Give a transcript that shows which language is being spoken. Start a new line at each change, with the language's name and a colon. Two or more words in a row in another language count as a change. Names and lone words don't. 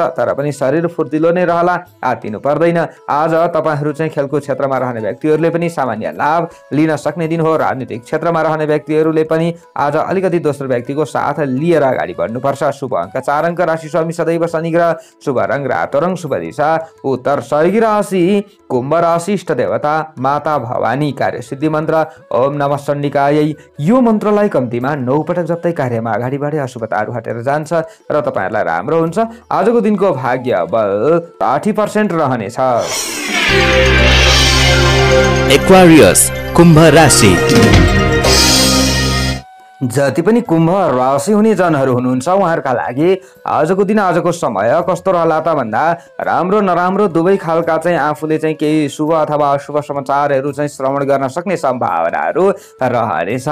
Nepali: तर पनि शरीर फुर्तिलो नै रहला, आत्तिनु पर्दैन। आज तपाईँहरू चाहिँ खेलकुद क्षेत्रमा रहने व्यक्तिहरूले पनि सामान्य लाभ लिन सक्ने दिन हो। राजनीतिक क्षेत्रमा रहने व्यक्तिहरूले पनि आज अलिकति दोस्रो व्यक्तिको साथ लिएर अगाडि बढ्नुपर्छ। शुभ अङ्क 4 अङ्क, राशि स्वामी सदैव शनि ग्रह, शुभ रङ रातो रङ, शुभ दिशा उत्तर। सहयोगी राशि कुम्भ राशि, इष्ट देवता माता भवानी, कार्य सिद्धि मन्त्र
Sanskrit: ओम नमः चण्डिकायै।
Nepali: यो मन्त्रलाई कम्तीमा 9 पटक जप्दै कार्यमा अगाडि बढे अशुभताहरू हटेर जान्छ र तपाईँहरूलाई राम्रो हुन्छ। आजको दिनको भाग्य बल 60% रहनेछ। एक्वारियस, कुम्भ राशि। जति पनि कुम्भ राशि हुने जनहरू हुनुहुन्छ, उहाँहरूका लागि आजको दिन आजको समय कस्तो रहला त भन्दा राम्रो नराम्रो दुवै खालका चाहिँ आफूले चाहिँ केही शुभ अथवा अशुभ समाचारहरू चाहिँ श्रवण गर्न सक्ने सम्भावनाहरू रहनेछ।